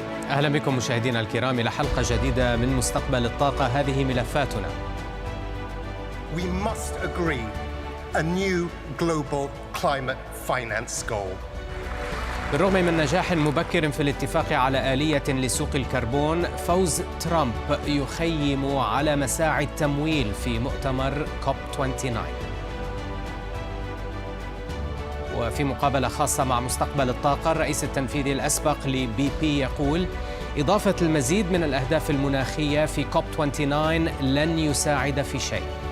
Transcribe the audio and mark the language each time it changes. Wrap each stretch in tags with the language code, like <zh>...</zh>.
<ar>أهلا بكم مشاهدينا الكرام إلى حلقة جديدة من مستقبل الطاقة. هذه ملفاتنا.</ar> <en>We must agree a new global climate finance goal.</en> <ar>بالرغم من نجاح مبكر في الاتفاق على آلية لسوق الكربون، فوز ترمب يخيم على مساعي التمويل في مؤتمر COP29. وفي مقابلة خاصة مع مستقبل الطاقة، الرئيس التنفيذي الأسبق لBP يقول: إضافة المزيد من الأهداف المناخية في COP29 لن يساعد في شيء.</ar>